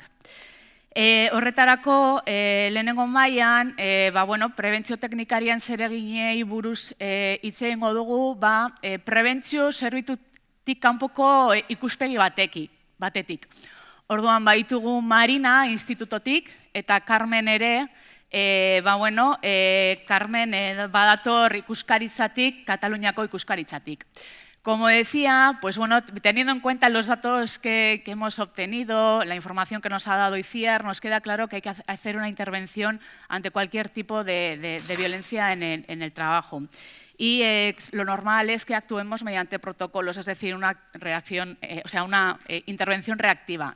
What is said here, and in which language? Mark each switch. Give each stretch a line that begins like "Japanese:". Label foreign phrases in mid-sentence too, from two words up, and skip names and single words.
Basque: Horretarako, lehenengo mailan, prebentzio teknikarien zereginei buruz hitz egingo dugu, prebentzio zerbitutik kanpoko ikuspegi batetik. Orduan, baitugu Marina institutotik eta Carmen ere, Carmen badator ikuskaritzatik, Kataluniako ikuskaritzatik.
Spanish: Como decía, teniendo en cuenta los datos que hemos obtenido, la información que nos ha dado Itziar, nos queda claro que hay que hacer una intervención ante cualquier tipo de violencia en el trabajo. Y lo normal es que actuemos mediante protocolos, es decir, una intervención reactiva.